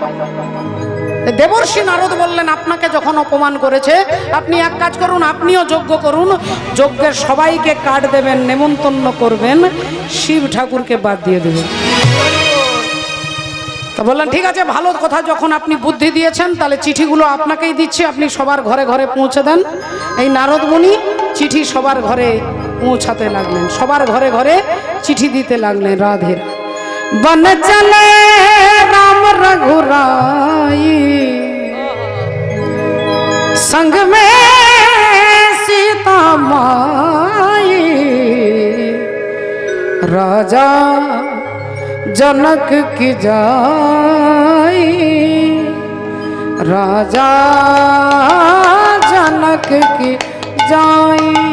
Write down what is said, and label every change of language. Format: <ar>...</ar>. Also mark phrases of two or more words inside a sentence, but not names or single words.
<bn>দেবর্ষি নারদ বললেন আপনাকে যখন অপমান করেছে আপনি এক কাজ করুন, আপনিও যজ্ঞ করুন, যজ্ঞের সবাইকে কার্ড দেবেন, নেমন্তন্ন করবেন, শিব ঠাকুরকে বাদ দিয়ে দেবেন। তো বললেন ঠিক আছে ভালো কথা, যখন আপনি বুদ্ধি দিয়েছেন তাহলে চিঠিগুলো আপনাকেই দিচ্ছি, আপনি সবার ঘরে ঘরে পৌঁছে দেন। এই নারদ মুনি চিঠি সবার ঘরে পৌঁছাতে লাগলেন, সবার ঘরে ঘরে চিঠি দিতে লাগলেন।</bn> <hi>রাধে बन चले राम रघुराई, संग में सीता माई, राजा जनक की जाई, राजा जनक की जाई।</hi>